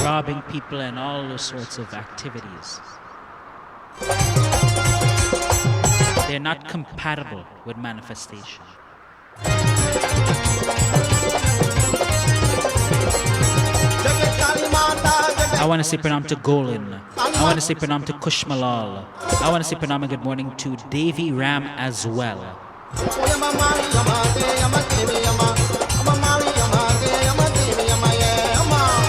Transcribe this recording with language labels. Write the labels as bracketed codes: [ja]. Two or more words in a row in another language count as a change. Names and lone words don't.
[en] Robbing people and all those sorts of activities. They're not compatible with manifestation. [hi] Jagat Kali Mata, Jagat [en] I want to say pranam to Golin. I want to say pranam to Kushmalal. I want to say pranam and good morning to Devi Ram as well. yama mavi yama devi yama yama mavi yama devi yama yeah yama